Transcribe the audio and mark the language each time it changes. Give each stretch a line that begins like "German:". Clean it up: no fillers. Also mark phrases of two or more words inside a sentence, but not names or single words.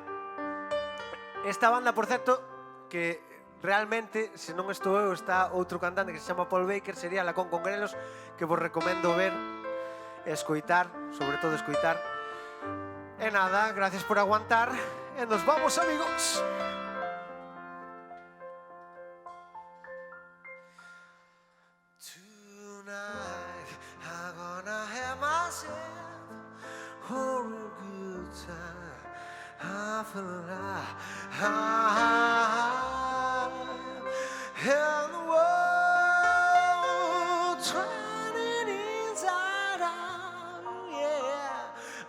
Galician: Esta banda, por certo, que realmente, se non estou eu, está outro cantante que se chama Paul Baker, sería La Con Grelos, que vos recomendo ver e escoitar, sobre todo escoitar. E nada, gracias por aguantar e nos vamos, amigos.
English: Tonight I'm gonna have myself a real good time. I feel alive. And the world turning inside out, yeah.